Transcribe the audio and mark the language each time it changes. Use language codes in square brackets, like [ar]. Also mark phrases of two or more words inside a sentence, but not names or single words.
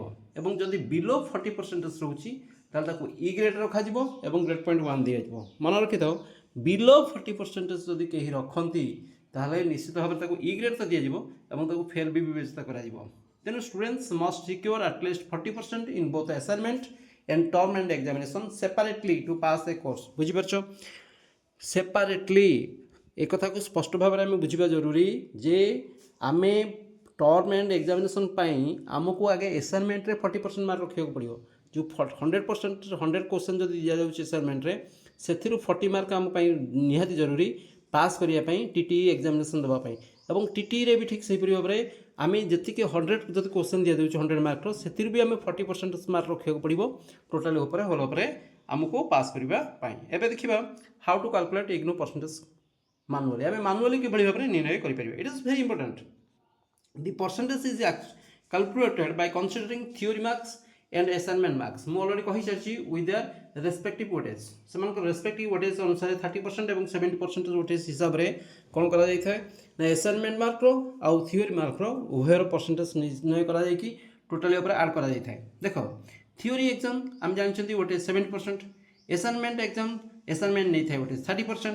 [or] ଏବଂ ଯଦି ବିଲୋ 40% ରହୁଛି, ତାହେଲେ ତାକୁ [en] E grade [or] ରଖାଯିବ ଏବଂ [en] grade point [or] 1 ଦିଆଯିବ। ମନେ ରଖିଥାଉ, ବିଲୋ 40% ଯଦି କେହି ରଖନ୍ତି, ତାହେଲେ ନିଶ୍ଚିତ ଭାବରେ ତାକୁ [en] E grade [or] ତ ଦିଆଯିବ ଏବଂ ତାକୁ ଫେଲ୍ ବି ବିବେଚିତ କରାଯିବ। [en] ତେଣୁ students must secure atleast 40% in both assignment and term and examination separately to pass a course। [or] ବୁଝିପାରୁଛ, ସେପାରେଟଲି ଏକଥାକୁ ସ୍ପଷ୍ଟ ଭାବରେ ଆମେ ବୁଝିବା ଜରୁରୀ ଯେ ଆମେ [en] term and examination [or] ପାଇଁ ଆମକୁ ଆଗେ ଆସାଇନମେଣ୍ଟରେ 40% ମାର୍କ ରଖିବାକୁ ପଡ଼ିବ। ଯେଉଁ 100% କ୍ୱେଶ୍ଚନ୍ ଯଦି ଦିଆଯାଉଛି ଆସାଇନମେଣ୍ଟରେ, ସେଥିରୁ 40 ମାର୍କ ଆମ ପାଇଁ ନିହାତି ଜରୁରୀ ପାସ୍ କରିବା ପାଇଁ, [en] TT examination [or] ଦେବା ପାଇଁ। ଏବଂ ଟିଟିରେ ବି ଠିକ୍ ସେହିପରି ଭାବରେ ଆମେ ଯେତିକି 100 ଯଦି କ୍ୱେଶ୍ଚନ୍ ଦିଆଯାଉଛି 100 ମାର୍କର, ସେଥିରୁ ବି ଆମେ 40% ମାର୍କ ରଖିବାକୁ ପଡ଼ିବ ଟୋଟାଲି ଉପରେ, ହୋଲ୍ ଉପରେ ଆମକୁ ପାସ୍ କରିବା ପାଇଁ। [en] ଏବେ ଦେଖିବା how to calculate IGNOU percentage manually. [or] ଆମେ ମାନୁଆଲି କିଭଳି ଭାବରେ ନିର୍ଣ୍ଣୟ କରିପାରିବା। [en] It is very important. The percentage is calculated by considering theory marks and assignment marks। [or] ମୁଁ ଅଲରେଡ଼ି କହିସାରିଛି [en] with their respective weightage. [or] ସେମାନଙ୍କ ରେସ୍ପେକ୍ଟିଭ୍ ୱେଟେଜ୍ ଅନୁସାରେ 30% ଏବଂ 70% ୱେଟେଜ୍ ହିସାବରେ କ'ଣ କରାଯାଇଥାଏ ନା ଆସାଇନମେଣ୍ଟ ମାର୍କର ଆଉ ଥିଓରି ମାର୍କର ଉଭୟର ପରସେଣ୍ଟେଜ୍ ନିର୍ଣ୍ଣୟ କରାଯାଇକି ଟୋଟାଲି ଉପରେ ଆଡ଼୍ କରାଯାଇଥାଏ। ଦେଖ, [en] theory exam [or] ଆମେ ଜାଣିଛନ୍ତି ୱେଟେଜ୍ 70%, [en] assignment exam assignment [or] ନେଇଥାଏ ୱେଟେଜ୍ 30%।